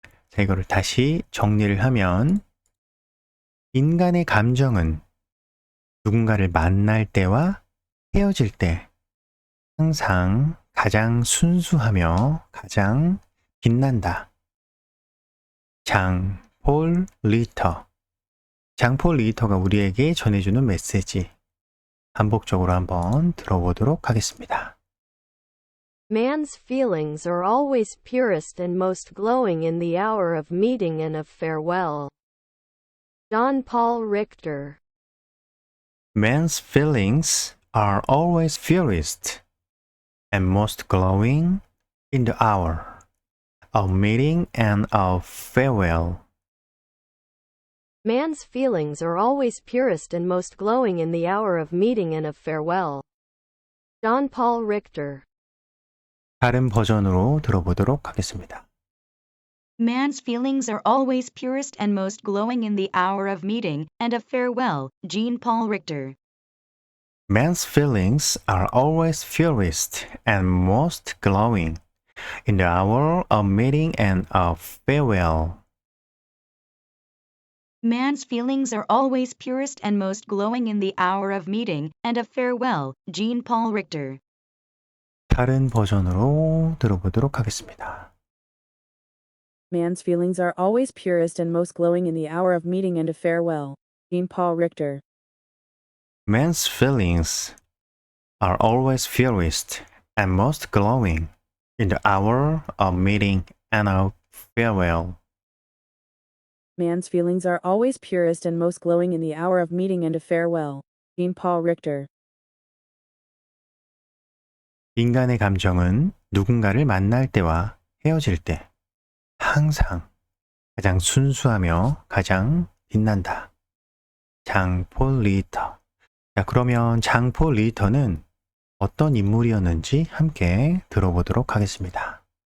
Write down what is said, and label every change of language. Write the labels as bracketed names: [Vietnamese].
[Korean] 자, 이거를 다시 정리를 하면 인간의 감정은 누군가를 만날 때와 헤어질 때 항상 가장 순수하며 가장 빛난다. 장폴 리터. 장폴 리터가 우리에게 전해주는 메시지. 반복적으로 한번 들어보도록 하겠습니다. [English] Man's feelings are always purest and most glowing in the hour of meeting and of farewell. John Paul Richter. Man's feelings are always purest and most glowing in the hour of meeting and of farewell. Man's feelings are always purest and most glowing in the hour of meeting and of farewell. John Paul Richter. [Korean] 다른 버전으로 들어보도록 하겠습니다. [English] Man's feelings are always purest and most glowing in the hour of meeting and of farewell. Jean Paul Richter. Man's feelings are always purest and most glowing in the hour of meeting and of farewell. Man's feelings are always purest and most glowing in the hour of meeting and of farewell. Jean Paul Richter. [Korean] 다른 버전으로 들어보도록 하겠습니다. [English] Man's feelings are always purest and most glowing in the hour of meeting and of farewell. Jean Paul Richter. Man's feelings are always purest and most glowing in the hour of meeting and of farewell. Man's feelings are always purest and most glowing in the hour of meeting and of farewell. Jean Paul Richter. [Korean] 인간의 감정은 누군가를 만날 때와 헤어질 때 항상 가장 순수하며 가장 빛난다. 장폴 리터. 자, 그러면 장폴 리터는 어떤 인물이었는지 함께 들어보도록 하겠습니다.